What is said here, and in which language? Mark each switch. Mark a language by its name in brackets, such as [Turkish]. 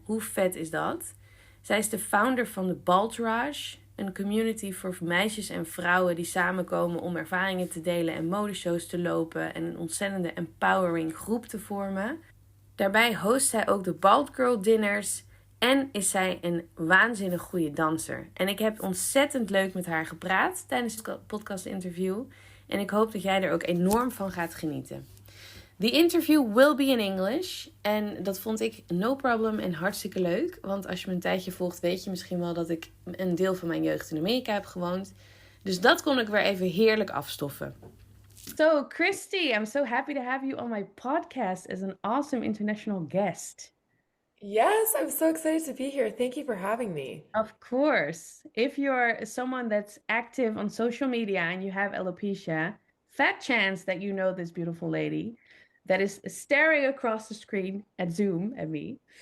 [Dutch] Hoe vet is dat? Zij is de founder van de Baldtourage, een community voor meisjes en vrouwen die samenkomen om ervaringen te delen en modeshows te lopen en een ontzettende empowering groep te vormen. Daarbij host zij ook de Bald Girl Dinners en is zij een waanzinnig goede danser. En ik heb ontzettend leuk met haar gepraat tijdens het podcast interview en ik hoop dat jij er ook enorm van gaat genieten. [English] The interview will be in English. [Dutch] En dat vond ik [English] no problem [Dutch] en hartstikke leuk. Want als je me een tijdje volgt, weet je misschien wel dat ik een deel van mijn jeugd in Amerika heb gewoond. Dus dat kon ik weer even heerlijk afstoffen. [English] So, Christie, I'm so happy to have you on my podcast as an awesome international guest. Yes, I'm so excited to be here. Thank you for having me. Of course. If you're someone that's active on social media and you have alopecia, fat chance that you know this beautiful lady that is staring across the screen at Zoom at me.